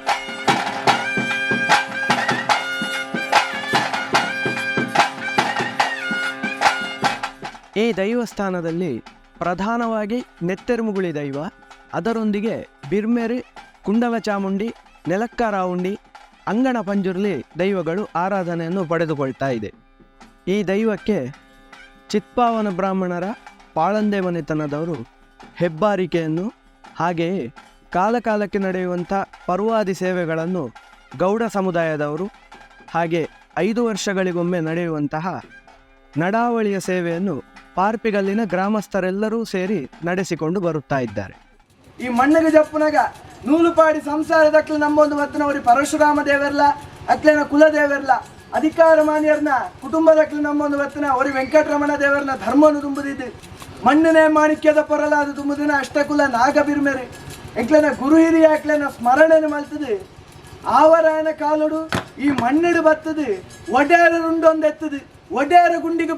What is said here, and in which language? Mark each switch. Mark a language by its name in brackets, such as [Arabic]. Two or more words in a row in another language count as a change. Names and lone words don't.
[Kannada] ಈ ದೈವಸ್ಥಾನದಲ್ಲಿ ಪ್ರಧಾನವಾಗಿ ನೆತ್ತೆರುಮುಗುಳಿ ದೈವ, ಅದರೊಂದಿಗೆ ಬಿರ್ಮೆರಿ, ಕುಂಡಲ ಚಾಮುಂಡಿ, ನೆಲಕ್ಕರಾವುಂಡಿ, ಅಂಗಣ ಪಂಜುರ್ಲಿ ದೈವಗಳು ಆರಾಧನೆಯನ್ನು ಪಡೆದುಕೊಳ್ತಾ ಇದೆ. ಈ ದೈವಕ್ಕೆ ಚಿತ್ಪಾವನ ಬ್ರಾಹ್ಮಣರ ಪಾಳಂದೆ ಮನೆತನದವರು ಹೆಬ್ಬಾರಿಕೆಯನ್ನು, ಹಾಗೆಯೇ ಕಾಲಕಾಲಕ್ಕೆ ನಡೆಯುವಂಥ ಪರ್ವಾದಿ ಸೇವೆಗಳನ್ನು ಗೌಡ ಸಮುದಾಯದವರು, ಹಾಗೆ 5 ವರ್ಷಗಳಿಗೊಮ್ಮೆ ನಡೆಯುವಂತಹ ನಡಾವಳಿಯ ಸೇವೆಯನ್ನು ಪಾರ್ಪಿಗಲ್ಲಿನ ಗ್ರಾಮಸ್ಥರೆಲ್ಲರೂ ಸೇರಿ ನಡೆಸಿಕೊಂಡು ಬರುತ್ತಾ ಇದ್ದಾರೆ. [Tulu] ಈ ಮಣ್ಣಗೆ ಜಪ್ಪುನಾಗ ನೂಲುಪಾಡಿ ಸಂಸಾರದಕ್ಲು ನಂಬೊಂದು ಮತ್ತನವರಿ ಪರಶುರಾಮ ದೇವರ್ಲ ಅಕ್ಲೇನ ಕುಲದೇವರ್ಲ ಅಧಿಕಾರ ಮಾನ್ಯರ್ನ ಕುಟುಂಬದಕ್ಕೆ ನಮ್ಮೊಂದು ವರ್ತನ ಅವರಿ ವೆಂಕಟರಮಣ ದೇವರನ್ನ ಧರ್ಮವನ್ನು ತುಂಬುದಿದ್ದು ಮಣ್ಣನೇ ಮಾಣಿಕ್ಯದ ಪೊರಲಾದ ತುಂಬುದಿನ ಅಷ್ಟಕುಲ ನಾಗ ಬಿರ್ಮೆರೆ ಎಂಕ್ಲೆನ ಗುರು ಹಿರಿಯ ಆಕ್ಲೆನ ಸ್ಮರಣೆನ ಮಲ್ತದು ಆವರಾಯನ ಕಾಲುಡು ಈ ಮಣ್ಣಿಡು ಬತ್ತದು ಒಡ್ಯಾರರುಂಡೊಂದು ಎತ್ತದು ಒಡ್ಯಾರ ಗುಂಡಿಗೆ